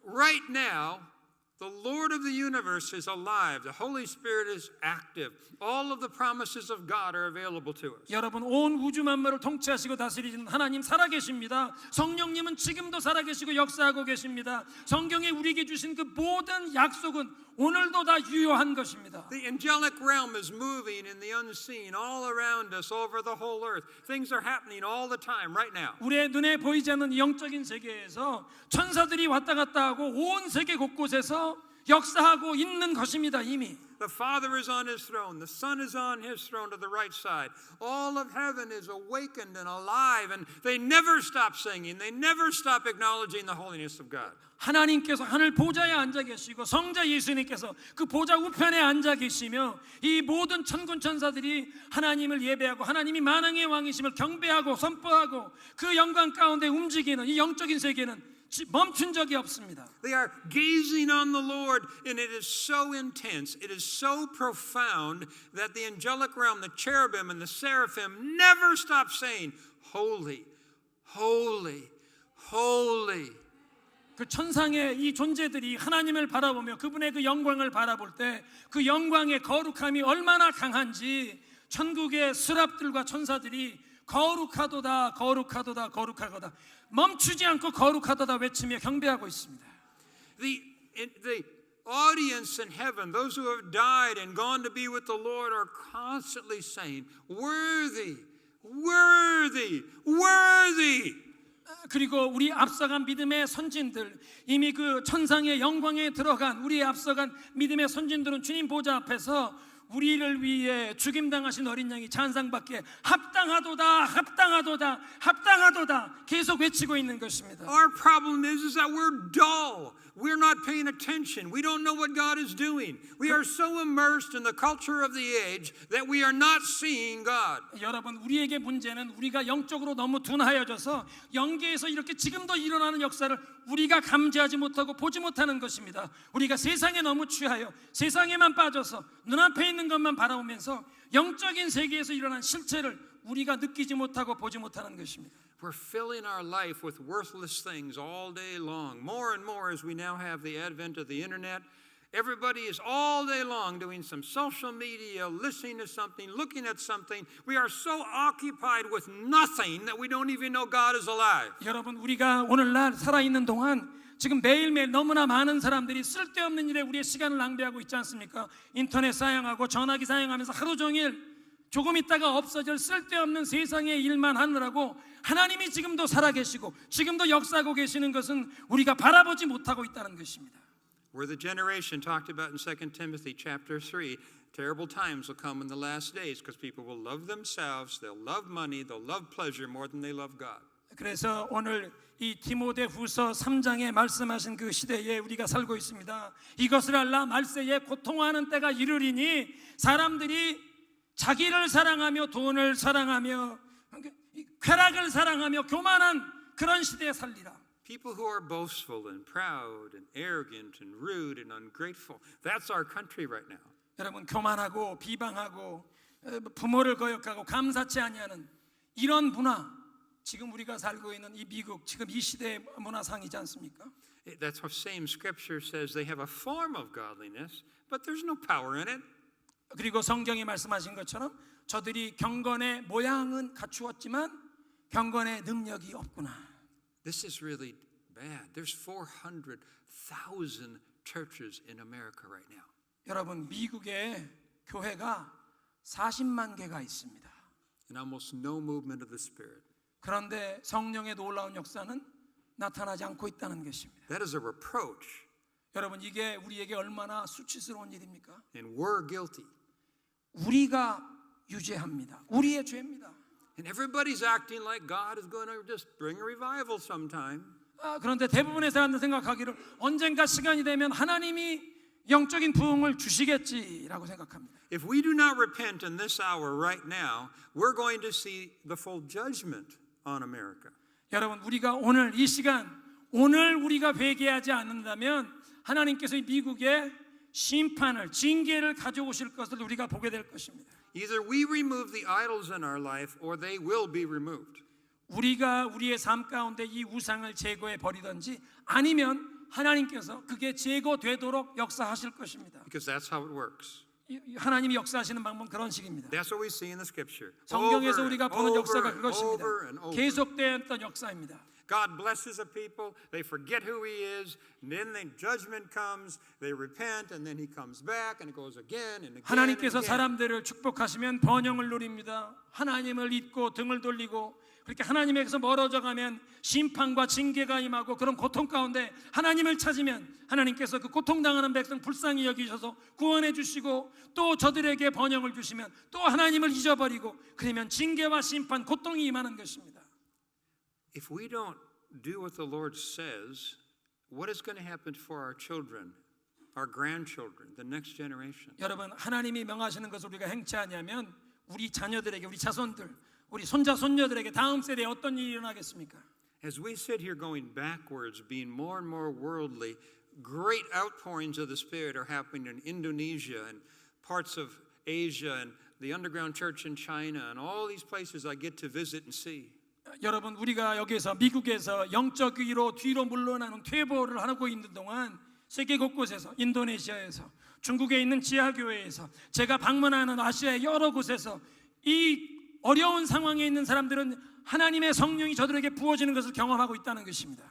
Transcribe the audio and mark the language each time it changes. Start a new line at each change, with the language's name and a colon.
English: Right now, the Lord of the universe is alive. The Holy Spirit is active. All of the promises of God are available to us.
Korean: 여러분, 온 우주 만물을 통치하시고 다스리는 하나님 살아계십니다. 성령님은 지금도 살아계시고 역사하고 계십니다. 성경에 우리에게 주신 그 모든 약속은 오늘도 다 유효한 것입니다.
English: The angelic realm is moving in the unseen all around us over the whole earth. Things are happening all the time right now.
Korean: 우리의 눈에 보이지 않는 이 영적인 세계에서 천사들이 왔다 갔다 하고 온 세계 곳곳에서 역사하고 있는 것입니다. 이미
English: The Father is on His throne. The Son is on His throne to the right side. All of heaven is awakened and alive, and they never stop singing. They never stop acknowledging the holiness of God.
Korean: 하나님께서 하늘 보좌에 앉아 계시고 성자 예수님께서 그 보좌 우편에 앉아 계시며 이 모든 천군 천사들이 하나님을 예배하고 하나님이 만왕의 왕이심을 경배하고 선포하고 그 영광 가운데 움직이는 이 영적인 세계는 멈춘 적이 없습니다.
English: They are gazing on the Lord, and it is so intense, it is so profound that the angelic realm, the cherubim and the seraphim never stop saying, Holy, holy, holy.
Korean: 그 천상의 이 존재들이 하나님을 바라보며 그분의 그 영광을 바라볼 때 그 영광의 거룩함이 얼마나 강한지 천국의 스랍들과 천사들이 거룩하도다 거룩하도다 거룩하도다 멈추지 않고 거룩하도다 외치며 경배하고 있습니다.
English: The audience in heaven, those who have died and gone to be with the Lord, are constantly saying, "Worthy, worthy, worthy."
Korean: 그리고 우리 앞서간 믿음의 선진들, 이미 그 천상의 영광에 들어간 우리 앞서간 믿음의 선진들은 주님 보좌 앞에서 우리를 위해 죽임당하신 어린 양이 찬상받기에 합당하도다 합당하도다 합당하도다 계속 외치고 있는 것입니다.
English: Our problem is that we're dull. We're not paying attention. We don't know what God is doing. We are so immersed in the culture of the age that we are not seeing God.
Korean: 여러분, 우리에게 문제는 우리가 영적으로 너무 둔하여져서 영계에서 이렇게 지금도 일어나는 역사를 우리가 감지하지 못하고 보지 못하는 것입니다. 우리가 세상에 너무 취하여 세상에만 빠져서 눈앞에 있는 것만 바라보면서 영적인 세계에서 일어난 실체를 우리가 느끼지 못하고 보지 못하는 것입니다.
English: We're filling our life with worthless things all day long. More and more as we now have the advent of the internet. Everybody is all day long doing some social media, listening to something, looking at something. We are so occupied with nothing that we don't even know God is alive.
Korean: 여러분, 우리가 오늘날 살아있는 동안 지금 매일매일 너무나 많은 사람들이 쓸데없는 일에 우리의 시간을 낭비하고 있지 않습니까? 인터넷 사용하고 전화기 사용하면서 하루 종일 조금 있다가 없어질 쓸데없는 세상의 일만 하느라고 하나님이 지금도 살아계시고 지금도 역사하고 계시는 것은 우리가 바라보지 못하고 있다는 것입니다.
English: We're the generation talked about in 2 Timothy chapter 3. Terrible times will come in the last days because people will love themselves, they'll love money, they'll love pleasure more than they love God.
Korean: 그래서 오늘 이 디모데후서 3장에 말씀하신 그 시대에 우리가 살고 있습니다. 이것을 알라 말세에 고통하는 때가 이르리니 사람들이 자기를 사랑하며 돈을 사랑하며 쾌락을 사랑하며 교만한 그런 시대에 살리라.
English: People who are boastful and proud and arrogant and rude and ungrateful. That's our country right now.
Korean: 여러분, 교만하고 비방하고 부모를 거역하고 감사치 아니하는 이런 문화, 지금 우리가 살고 있는 이 미국 지금 이 시대의 문화상이지 않습니까?
English: That's what same scripture says. They have a form of godliness, but there's no power in it.
Korean: 그리고 성경이 말씀하신 것처럼 저들이 경건의 모양은 갖추었지만 경건의 능력이 없구나.
English: This is really bad. There's 400,000 churches in America right now.
Korean: 여러분, 미국에 교회가 40만 개가 있습니다.
English: And almost no movement of the Spirit.
Korean: 그런데 성령의 놀라운 역사는 나타나지 않고 있다는 것입니다.
English: That is a reproach.
Korean: 여러분, 이게 우리에게 얼마나 수치스러운 일입니까?
English: And we're guilty.
Korean: 우리가 유죄합니다. 우리의 죄입니다.
English: And everybody's acting like God is going to just bring a revival sometime.
Korean: 그런데 대부분의 사람들 생각하기를 언젠가 시간이 되면 하나님이 영적인 부흥을 주시겠지라고 생각합니다.
English: If we do not repent in this hour right now, we're going to see the full judgment on America.
Korean: 여러분, 우리가 오늘 이 시간 오늘 우리가 회개하지 않는다면 하나님께서 이 미국에 심판을 징계를 가져오실 것을 우리가 보게 될 것입니다.
English: Either we remove the idols in our life or they will be removed.
Korean: 우리가 우리의 삶 가운데 이 우상을 제거해 버리든지 아니면 하나님께서 그게 제거되도록 역사하실 것입니다.
English: Because that's how it works.
Korean: 하나님이 역사하시는 방법은 그런 식입니다.
English: That's what we see in the scripture.
Korean: 성경에서
English: Over
Korean: 우리가
English: and
Korean: 보는
English: over
Korean: 역사가
English: and
Korean: 그것입니다.
English: over and over.
Korean: 계속되었던 역사입니다.
English: God blesses a people, they forget who He is, and then the judgment comes, they repent, and then He comes back, and it goes again and again.
Korean: 하나님께서
English: and again.
Korean: 사람들을 축복하시면 번영을 누립니다. 하나님을 잊고 등을 돌리고 그렇게 하나님에게서 멀어져 가면 심판과 징계가 임하고 그런 고통 가운데 하나님을 찾으면 하나님께서 그 고통당하는 백성 불쌍히 여기셔서 구원해 주시고 또 저들에게 번영을 주시면 또 하나님을 잊어버리고 그러면 징계와 심판, 고통이 임하는 것입니다.
English: If we don't do what the Lord says, what is going to happen for our children, our grandchildren, the next generation?
Korean: 여러분, 하나님이 명하시는 것을 우리가 행치 아니하면 우리 자녀들에게, 우리 자손들, 우리 손자 손녀들에게 다음 세대에 어떤 일이 일어나겠습니까?
English: As we sit here going backwards, being more and more worldly, great outpourings of the Spirit are happening in Indonesia and parts of Asia and the underground church in China and all these places I get to visit and see.
Korean: 여러분 우리가 여기서 미국에서 영적 위로 뒤로 물러나는 퇴보를 하고 있는 동안 세계 곳곳에서 인도네시아에서 중국에 있는 지하교회에서 제가 방문하는 아시아의 여러 곳에서 이 어려운 상황에 있는 사람들은 하나님의 성령이 저들에게 부어지는 것을 경험하고 있다는 것입니다.